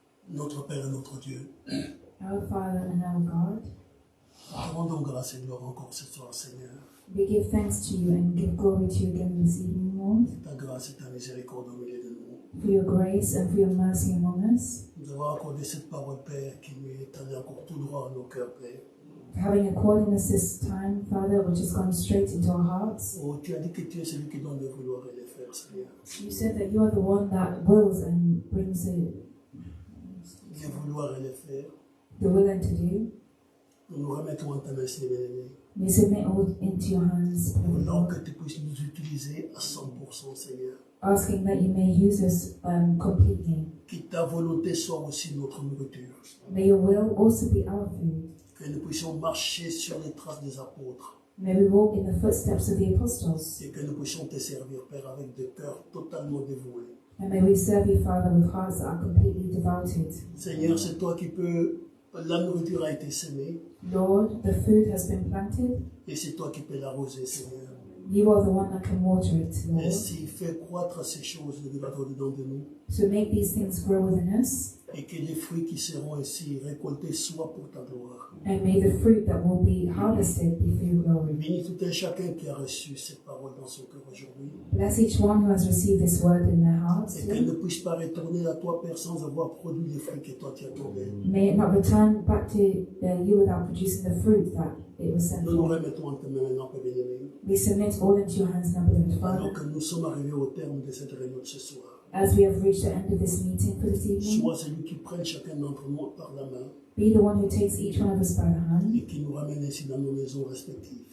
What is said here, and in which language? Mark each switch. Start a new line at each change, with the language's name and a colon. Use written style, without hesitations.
French: Notre Père et notre Dieu,
English: Our Father and our God,
French: rendons grâce et gloire encore ce soir, Seigneur.
English: we give thanks to you and give glory to you again this evening, Lord,
French: Ta grâce et ta miséricorde au milieu de nous.
English: for your grace and for your mercy among us,
French: Nous avons accordé cette parole, Père, qui nous est allée encore tout droit à nos cœurs, Père.
English: for having according us this time, Father, which has gone straight into our hearts.
French: Oh, tu as dit que tu es celui qui donne le vouloir et le faire, Seigneur.
English: You said that you are the one that wills and brings
French: Le vouloir et le faire.
English: the will and to do.
French: Nous nous remettons en ta main, Seigneur bien-aimé.
English: We submit all into your hands, beloved
French: Alors
English: Lord,
French: que tu puisses nous utiliser à 100%, Seigneur.
English: asking that you may use us completely.
French: Que ta volonté soit aussi notre nourriture.
English: May your will also be our food.
French: Que nous puissions marcher sur les traces des apôtres.
English: May we walk in the footsteps of the apostles.
French: Et que nous puissions te servir, Père, avec des cœurs totalement dévoués.
English: And may we serve you, Father, with hearts that are completely devoted.
French: Seigneur, c'est toi qui peux... La nourriture a été semée.
English: Lord, the food has been planted.
French: Et c'est toi qui peux l'arroser, Seigneur.
English: You are the one that can water it, Lord.
French: Ainsi, fais croître ces choses dedans de nous.
English: So make these things grow within us.
French: Et que les fruits qui seront ainsi récoltés soient pour ta gloire.
English: And may the fruit that will be harvested be for your glory.
French: Bénis tout un chacun qui a reçu cette parole dans son cœur aujourd'hui.
English: Bless each one who has received this word in their hearts.
French: Et qu'elle ne puisse pas retourner à toi, Père, sans avoir produit les fruits que toi tu as tournés.
English: May it not return back to you without producing the fruit that it was sent
French: Nous nous
English: for.
French: remettons en tes mains maintenant, Père bien-aimé.
English: We submit all into your hands now, beloved
French: Alors
English: Father.
French: que nous sommes arrivés au terme de cette réunion de ce soir.
English: As we have reached the end of this meeting for this evening,
French: Sois celui qui prenne chacun d'entre nous par la main
English: be the one who takes each one of us by the hand
French: et qui nous ramène ainsi dans nos maisons respectives.